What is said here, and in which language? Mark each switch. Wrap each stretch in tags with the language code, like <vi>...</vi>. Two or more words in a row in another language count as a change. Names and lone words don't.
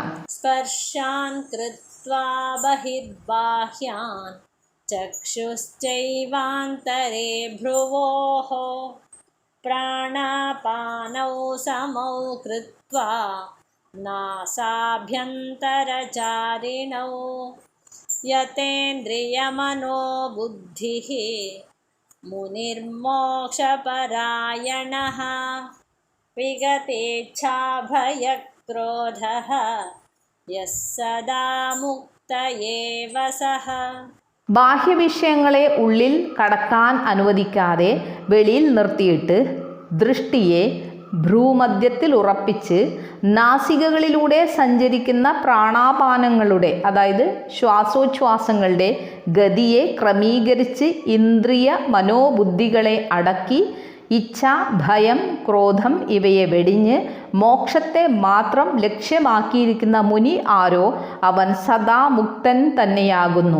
<sa>സ്പർശാൻ കൃത്വാ ബഹിർബാഹ്യാൻ ചക്ഷുശ്ചൈവാന്തരേ ഭ്രുവോഃ പ്രാണാപാനൗ സമൗ കൃത്വാ നാസാഭ്യന്തരചാരിണൗ യതേന്ദ്രിയമനോ ബുദ്ധിഃ മുനിർമോക്ഷപരായണഃ വിഗതേച്ഛാഭയക്രോധ क्रोधः यः सदा मुक्त एव सः.</sa> <ml>ബാഹ്യവിഷയങ്ങളെ ഉള്ളിൽ കടക്കാൻ അനുവദിക്കാതെ വെളിയിൽ നിർത്തിയിട്ട് ദൃഷ്ടിയെ ഭ്രൂമധ്യത്തിൽ ഉറപ്പിച്ച് നാസികകളിലൂടെ സഞ്ചരിക്കുന്ന പ്രാണാപാനങ്ങളുടെ അതായത് ശ്വാസോച്ഛ്വാസങ്ങളുടെ ഗതിയെ ക്രമീകരിച്ച് ഇന്ദ്രിയ മനോബുദ്ധികളെ അടക്കി ഇച്ഛ, ഭയം, ക്രോധം ഇവയെ വെടിഞ്ഞ് മോക്ഷത്തെ മാത്രം ലക്ഷ്യമാക്കിയിരിക്കുന്ന മുനി ആരോ അവൻ സദാ മുക്തൻ തന്നെയാകുന്നു.</ml>